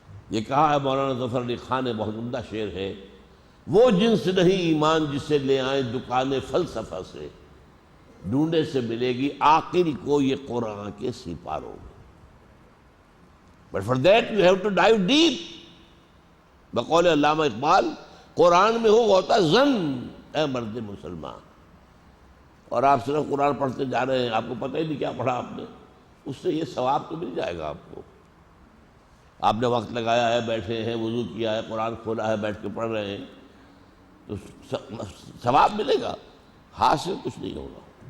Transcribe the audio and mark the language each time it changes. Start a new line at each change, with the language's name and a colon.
Urdu: یہ کہا ہے مولانا ظفر علی خان نے، بہت عمدہ شعر ہے، وہ جنس نہیں ایمان جسے لے آئیں دکان فلسفہ سے، ڈھونڈے سے ملے گی عاقل کو یہ قرآن کے سپاروں میں.
English: But for that you have to dive deep.
Urdu: بقول علامہ اقبال، قرآن میں ہو ہوتا زن اے مرد مسلمان. اور آپ صرف قرآن پڑھتے جا رہے ہیں، آپ کو پتہ ہی نہیں کیا پڑھا آپ نے. اس سے یہ ثواب تو مل جائے گا آپ کو. آپ نے وقت لگایا ہے، بیٹھے ہیں، وضو کیا ہے، قرآن کھولا ہے، بیٹھ کے پڑھ رہے ہیں، تو ثواب ملے گا، حاصل کچھ نہیں ہوگا.